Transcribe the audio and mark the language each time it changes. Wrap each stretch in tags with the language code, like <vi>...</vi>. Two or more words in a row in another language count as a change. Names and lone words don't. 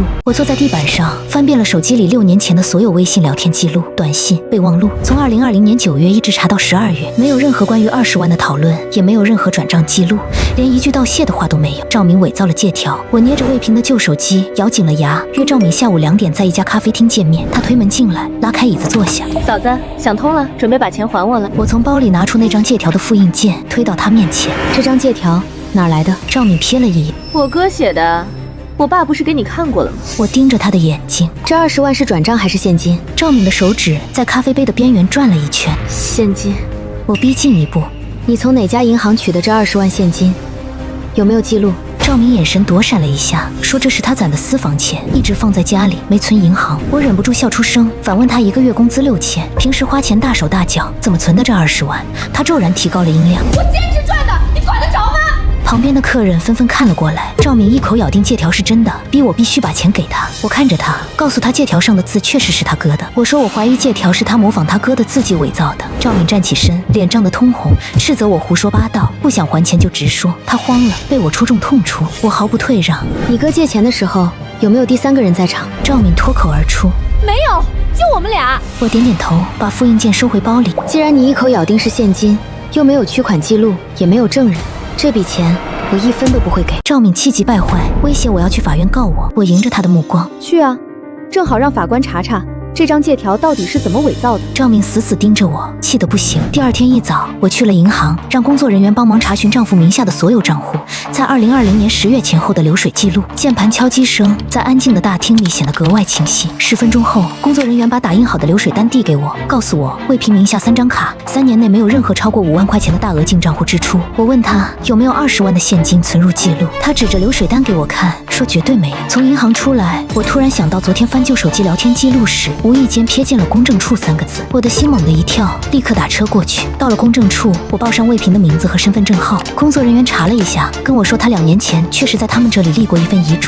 <zh>我坐在地板上，翻遍了手機裡6年前的所有微信聊天記錄、短信、備忘錄，從2020年9月一直查到12月，沒有任何關於20萬的討論，也沒有任何轉賬記錄，連一句道謝的話都沒有。趙敏偽造了借條。我捏着魏平的舊手機，咬緊了牙，約趙敏下午2點在一家咖啡廳見面。他推門進來，拉開椅子坐下。嫂子，想通了，準備把錢還我了。我從包裡拿出那張借條的複印件，推到他面前。這張借條哪兒來的？趙敏瞥了一眼，我哥寫的。我爸不是給你看過了嗎？我盯着他的眼睛。這20萬是轉賬還是現金？趙敏的手指在咖啡杯的邊緣轉了一圈。現金。我逼近一步，你從哪家銀行取的這20萬現金？有沒有記錄？趙敏眼神躲閃了一下，說這是他攢的私房錢，一直放在家裡，沒存銀行。我忍不住笑出聲，反問他1個月工資6000，平時花錢大手大腳，怎麼存的這20万？他骤然提高了音量，我兼職賺的，你管得着嗎？旁邊的客人紛紛看了過來，趙敏一口咬定借條是真的，逼我必須把錢給他。我看着他，告訴他借條上的字確實是他哥的。我說我懷疑借條是他模仿他哥的字跡偽造的。趙敏站起身，臉漲得通紅，斥責我胡說八道，不想還錢就直說。他慌了，被我戳中痛處，我毫不退讓。你哥借錢的時候有沒有第3個人在場？趙敏脫口而出，沒有，就我們倆。我點點頭，把複印件收回包裡。既然你一口咬定是現金，又没有取款記錄，也没有證人，這筆錢我1分都不會給。趙敏氣急敗壞，威脅我要去法院告我。我迎着他的目光，去啊，正好讓法官查查這張借條到底是怎麼偽造的？赵敏死死盯着我，氣得不行。第二天一早，我去了银行，讓工作人员帮忙查询丈夫名下的所有账户，在2020年10月前后的流水记錄。键盘敲击声在安静的大厅里显得格外清晰。10分鐘後，工作人员把打印好的流水单递给我，告訴我魏平名下3张卡，3年内没有任何超过 5万塊錢的大額進賬戶支出。我問他有沒有20萬的現金存入記錄，他指着流水單給我看，說絕對沒有。從銀行出來，我突然想到昨天翻舊手機聊天記錄時，無意間瞥見了公證處3個字，我的心猛地一跳，立刻打車過去。到了公證處，我報上魏平的名字和身份證號，工作人員查了一下，跟我说他2年前確實在他們這裡立過一份遺囑。</zh>